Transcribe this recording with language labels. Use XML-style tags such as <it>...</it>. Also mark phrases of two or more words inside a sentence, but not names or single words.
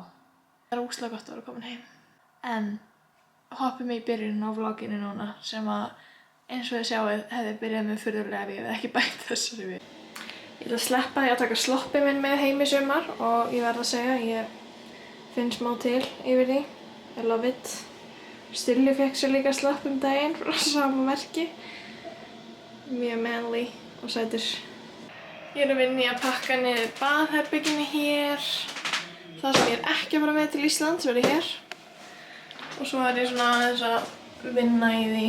<is>Það er ógeðslega gott að vera komin heim. En hoppum í byrjun á vloginu núna sem að eins og þið sjáið hefði byrjað með furðulega ef ég hefði ekki bætt þessari við. Ég ætla að sleppa því að taka sloppið minn með heim í sumar og ég verð að segja, ég finn smá til yfir því.</is> <en>I love it.</en> <is>Stilli fékk sér líka slopp daginn frá sama merki. Mjög manly og sætur. Ég er að vinna í að pakka niður baðherberginu hér. Það sem ég er ekki að fara með til Íslands verði hér. Og svo er ég svona aðeins að vinna í því.</is>